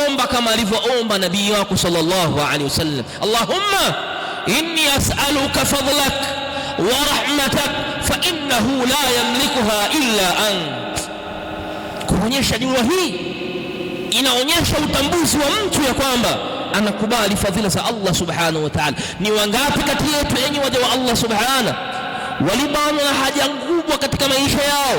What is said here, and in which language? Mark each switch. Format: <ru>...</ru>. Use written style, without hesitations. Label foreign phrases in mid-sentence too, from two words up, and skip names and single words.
<sw>kama alivyoomba nabii wako</sw> <ar>صلى الله عليه وسلم, اللهم إني أسألك فضلك ورحمتك فإنه لا يملكها إلا أنت.</ar> <sw>Kuonyesha dua hii inaonyesha utambuzi wa mtu ya kwamba anakubali fadhila za Allah</sw> <ar>سبحانه وتعالى.</ar> <sw>Ni wangapi kati yetu enyi waja wa Allah subhanahu walibanwa na haja kubwa katika maisha yao,</sw>